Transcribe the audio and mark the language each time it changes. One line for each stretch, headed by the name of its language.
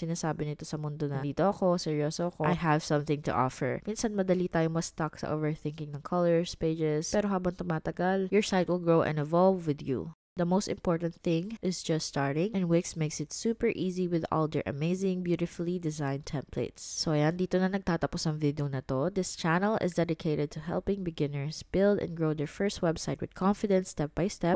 Filipino: Sinasabi nito sa mundo na dito ako, seryoso ako,
English: I have something to offer.
Filipino: Minsan madali tayo ma-stuck sa overthinking ng colors, pages, pero habang tumatagal,
English: your site will grow and evolve with you. The most important thing is just starting, and Wix makes it super easy with all their amazing, beautifully designed templates.
Filipino: So ayan, dito na nagtatapos ang video na to.
English: This channel is dedicated to helping beginners build and grow their first website with confidence step by step.